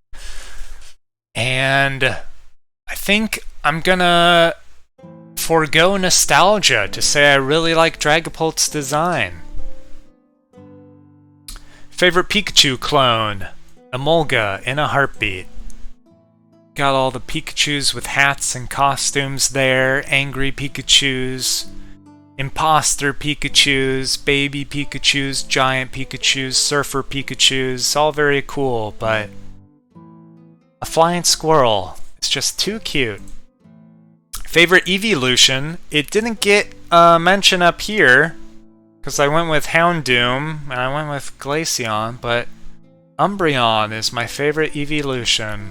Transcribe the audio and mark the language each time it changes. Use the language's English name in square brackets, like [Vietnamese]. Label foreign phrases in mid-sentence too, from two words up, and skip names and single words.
[English] And I think I'm gonna forego nostalgia to say I really like Dragapult's design. Favorite Pikachu clone? Emolga in a heartbeat. Got all the Pikachus with hats and costumes there. Angry Pikachus. Imposter Pikachus. Baby Pikachus. Giant Pikachus. Surfer Pikachus. All very cool, but a flying squirrel is just too cute. Favorite evolution? It didn't get mention up here because I went with Houndoom and I went with Glaceon, but Umbreon is my favorite evolution.